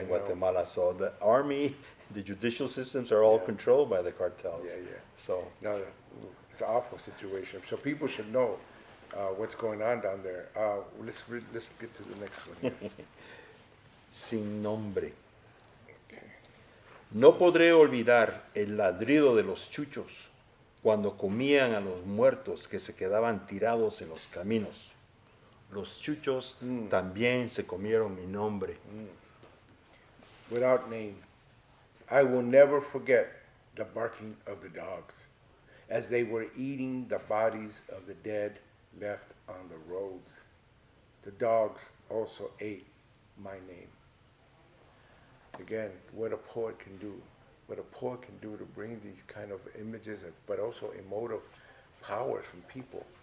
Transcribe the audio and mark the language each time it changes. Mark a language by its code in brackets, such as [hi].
[en] in I know. Guatemala. So the army, the judicial systems are all Yeah. controlled by the cartels. Yeah, yeah. So, No, it's an awful situation. So people should know what's going on down there. Let's get to the next one here. [es] sin nombre. [en] Okay. [es] No podré olvidar el ladrido de los chuchos cuando comían a los muertos que se quedaban tirados en los caminos. Los chuchos también se comieron mi nombre. [en] Without name. I will never forget the barking of the dogs as they were eating the bodies of the dead left on the roads. The dogs also ate my name. Again, what a poet can do, what a poet can do to bring these kind of images, but also emotive powers from people.